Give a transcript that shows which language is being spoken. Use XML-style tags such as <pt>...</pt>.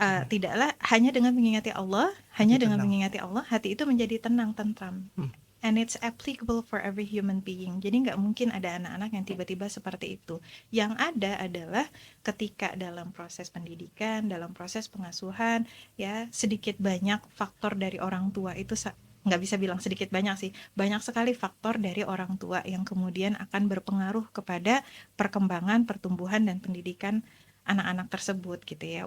<id>Tidaklah hanya dengan mengingati Allah, mengingati Allah, hati itu menjadi tenang, tentram.</id> <en>And it's applicable for every human being.</en> <id>Jadi nggak mungkin ada anak-anak yang tiba-tiba seperti itu. Yang ada adalah ketika dalam proses pendidikan, dalam proses pengasuhan, ya sedikit banyak faktor dari orang tua itu nggak bisa bilang sedikit banyak sih, banyak sekali faktor dari orang tua yang kemudian akan berpengaruh kepada perkembangan, pertumbuhan dan pendidikan anak-anak tersebut gitu ya.</id>